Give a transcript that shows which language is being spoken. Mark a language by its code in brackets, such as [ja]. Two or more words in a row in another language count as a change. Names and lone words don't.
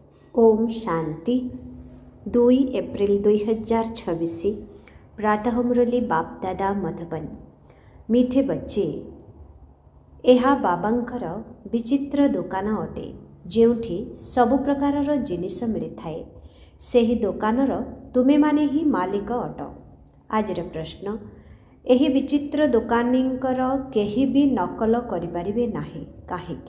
[hi] ओम शांति 2 एप्रिल 2026 प्रातः मुरली बाप दादा मधुबन। मीठे बच्चे, [or] ଏହା ବାବାଙ୍କର ବିଚିତ୍ର ଦୋକାନ ଅଟେ ଯେଉଁଠି ସବୁ ପ୍ରକାରର ଜିନିଷ ମିଳିଥାଏ। ସେହି ଦୋକାନର ତୁମେମାନେ ହିଁ ମାଲିକ ଅଟ। ଆଜିର ପ୍ରଶ୍ନ, ଏହି ବିଚିତ୍ର ଦୋକାନୀଙ୍କର କେହି ବି ନକଲ କରିପାରିବେ ନାହିଁ, କାହିଁକି?